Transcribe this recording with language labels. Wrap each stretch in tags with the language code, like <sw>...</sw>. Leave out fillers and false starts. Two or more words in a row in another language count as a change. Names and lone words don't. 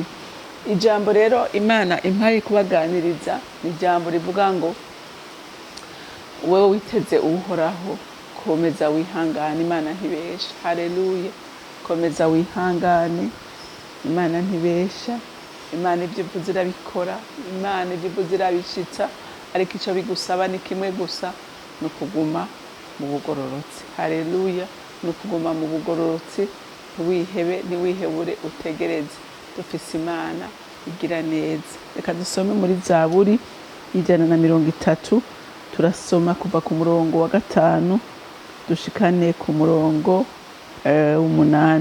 <rn>Ijambo rero Imana impaye kubaganiriza ni ijambo rivuga ngo wewe witeze uhoraho, komeza wihangane, Imana ntibesha. Haleluya. Komeza wihangane, Imana ntibesha. Imana ibyo ivuze irabikora, Imana ibyo ivuze irabishitsa. Ariko icyo bigusaba ni kimwe gusa, ni ukuguma mu bugororotsi. Haleluya. Ni ukuguma mu bugororotsi, ntiwihebure, utegereze. Dufise Imana igira neza. Reka dusome muri Zaburi 130, turasoma kuva ku murongo wa 5 dushikane ku murongo 8.</rn>